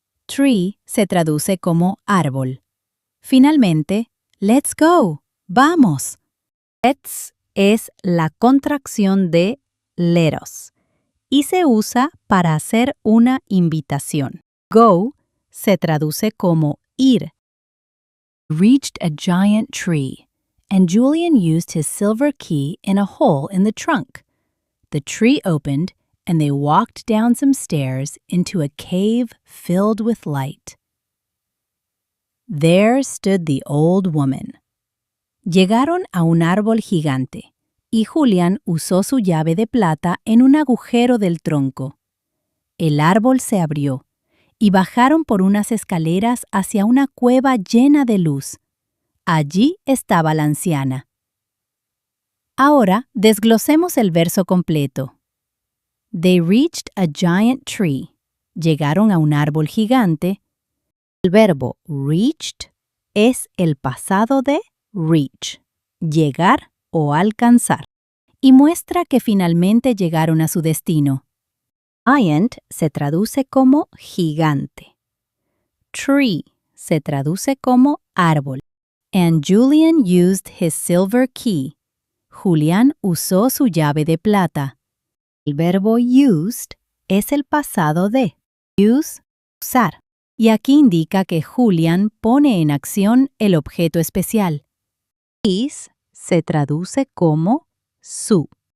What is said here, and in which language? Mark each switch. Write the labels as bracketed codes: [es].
[es] Tree se traduce como árbol. Finalmente, [en] let's go. [es] ¡Vamos! Let's es la contracción de [en] let us [es] y se usa para hacer una invitación. Go se traduce como ir. [en] Reached a giant tree, and Julian used his silver key in a hole in the trunk. The tree opened, and they walked down some stairs into a cave filled with light. There stood the old woman. [es] Llegaron a un árbol gigante, y Julian usó su llave de plata en un agujero del tronco. El árbol se abrió, y bajaron por unas escaleras hacia una cueva llena de luz. Allí estaba la anciana. Ahora desglosemos el verso completo. [en] They reached a giant tree. [es] Llegaron a un árbol gigante. El verbo reached es el pasado de reach, llegar o alcanzar, y muestra que finalmente llegaron a su destino. Giant se traduce como gigante. Tree se traduce como árbol. [en] And Julian used his silver key. [es] Julián usó su llave de plata. El verbo used es el pasado de use, usar. Y aquí indica que Julian pone en acción el objeto especial. His se traduce como su.